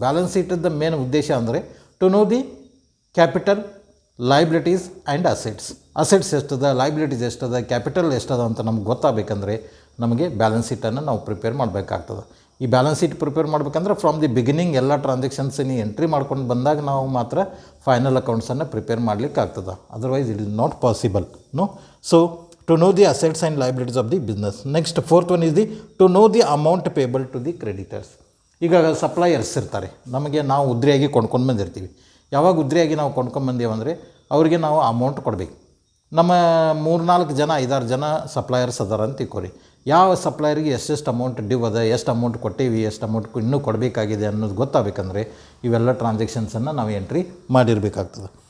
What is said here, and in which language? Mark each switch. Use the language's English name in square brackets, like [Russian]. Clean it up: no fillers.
[Kannada] Balance ಶೀಟದ main ಉದ್ದೇಶ ಅಂದರೆ [English] to know the capital, liabilities and assets [Kannada] ಎಷ್ಟದ, liabilities ಎಷ್ಟದ, capital ಎಷ್ಟದ ಅಂತ ನಮ್ಗೆ ಗೊತ್ತಾಗಬೇಕಂದ್ರೆ ನಮಗೆ ಬ್ಯಾಲೆನ್ಸ್ ಶೀಟನ್ನು ನಾವು ಪ್ರಿಪೇರ್ ಮಾಡಬೇಕಾಗ್ತದೆ. ಈ ಬ್ಯಾಲೆನ್ಸ್ ಶೀಟ್ ಪ್ರಿಪೇರ್ ಮಾಡಬೇಕಂದ್ರೆ [English] from the beginning [Kannada] ಎಲ್ಲ ಟ್ರಾನ್ಸಾಕ್ಷನ್ಸನ್ನು ಎಂಟ್ರಿ ಮಾಡ್ಕೊಂಡು ಬಂದಾಗ ನಾವು ಮಾತ್ರ ಫೈನಲ್ ಅಕೌಂಟ್ಸನ್ನು ಪ್ರಿಪೇರ್ ಮಾಡಲಿಕ್ಕೆ ಆಗ್ತದೆ. [English] Otherwise it is not possible. So to know the assets and liabilities of the business. Next, fourth one is to know the amount payable to the creditors. [Kannada] ಈಗ suppliers ಇರ್ತಾರೆ, ನಮಗೆ ನಾವು ಉದ್ರಿಯಾಗಿ ಕೊಂಡ್ಕೊಂಡು ಬಂದಿರ್ತೀವಿ. ಯಾವಾಗ ಉದ್ರಿಯಾಗಿ ನಾವು ಕೊಂಡ್ಕೊಂಡು ಬಂದೇವಂದರೆ ಅವರಿಗೆ ನಾವು ಅಮೌಂಟ್ ಕೊಡಬೇಕು. ನಮ್ಮ 3-4 ಜನ 5-6 ಜನ ಸಪ್ಲೈಯರ್ಸ್ ಅದಾರ ಅಂತ ತಿಳ್ಕೊರಿ. ಯಾವ ಸಪ್ಲೈಯರಿಗೆ ಎಷ್ಟೆಷ್ಟು ಅಮೌಂಟ್ ಡ್ಯೂ ಅದ, ಎಷ್ಟು ಅಮೌಂಟ್ ಕೊಟ್ಟೇವಿ, ಎಷ್ಟು ಅಮೌಂಟ್ ಇನ್ನೂ ಕೊಡಬೇಕಾಗಿದೆ ಅನ್ನೋದು ಗೊತ್ತಾಗಬೇಕಂದ್ರೆ ಇವೆಲ್ಲ ಟ್ರಾನ್ಸಾಕ್ಷನ್ಸನ್ನು ನಾವು ಎಂಟ್ರಿ ಮಾಡಿರಬೇಕಾಗ್ತದೆ.